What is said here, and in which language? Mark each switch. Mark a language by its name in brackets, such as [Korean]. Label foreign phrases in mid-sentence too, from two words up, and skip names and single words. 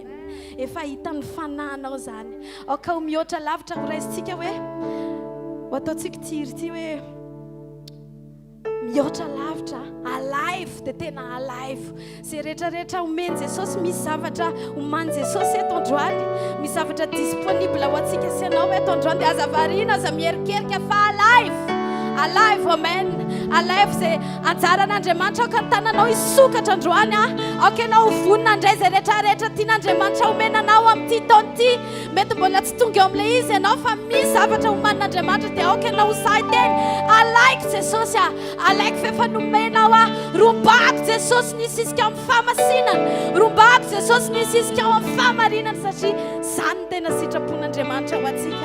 [Malagasy] Efa hitan'ny fanahinao zany. Aoka ho mihoatra lavitra ho raisitsika hoe ho ataontsika tiry ty hoe mihoatra lavitra, alive dia tena alive. Zay rehetrarehetra omeny Jesosy, misy zavatra omany Jesosy eto androany, misy zavatra disponible ho antsika sy ianao eto androany dia aza variana, aza mierikerika fa alive. Amen. Alive zay anjaran'Andriamanitra aoka ny tananao hisokatra androany aoka ianao vonina indray zay rehetrarehetra tian'Andriamanitra omenanao amin'ity taona ity. Mety mbola tsy tonga eo amin'ilay izy ianao fa misy zavatra omanin'Andriamanitra dia aoka ianao saiteny alaiko Jesosy alaiko fa efa nomenao rombako Jesosy nisisika amin'ny famasinana, rombako Jesosy nisisika ao amin'ny fahamarinana satria zany tena sitrapon'Andriamanitra ho antsika.